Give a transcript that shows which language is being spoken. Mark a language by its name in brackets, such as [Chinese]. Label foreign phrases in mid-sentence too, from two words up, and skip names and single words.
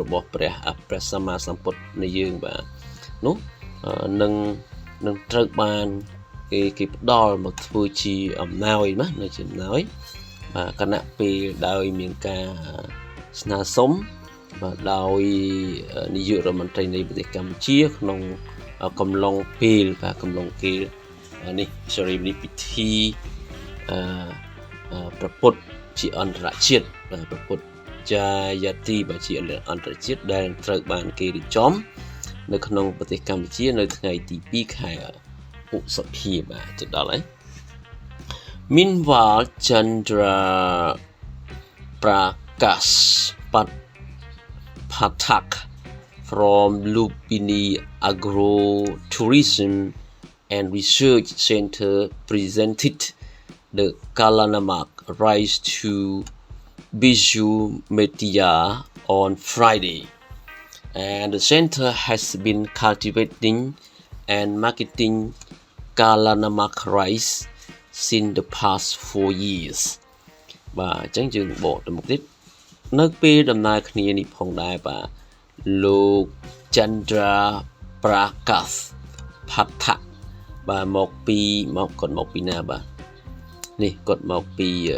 [Khmer] របស់ព្រះសម្មាសម្ពុទ្ធនៃយើងបាទនោះនឹងត្រូវបានគេផ្ដល់មកធ្វើជាអំណោយណានៅជាអំណោយបាទគណៈពេលដោយមានការស្នើសុំបាទដោយនាយករដ្ឋមន្ត្រីនៃប្រទេសកម្ពុជាក្នុងកំឡុងពេលនេះពិធី ប្រពុតជាអន្តរជាតិប្រពុតចាយាទីបាទជាអន្តរជាតិដែលត្រូវបានគេរៀបចំនៅក្នុងប្រទេសកម្ពុជានៅថ្ងៃទី2ខែឧសភាបាទទៅដល់ហើយ Meanwhile Chandra [English] Prakash Pathak from Lumbini Agro Tourism and Research Center presented the Kalanamak rice to Bisu Metia on Friday, and the center has been cultivating and marketing Kalanamak rice since the past 4 years. [Khmer] បាទអញ្ចឹងយើងបកទៅមុខទៀតនៅពេលដំណើរគ្នានេះផងដែរបាទលោក Chandra Prakash Pathak បាទមកពីណាបាទនេះគាត់មកពី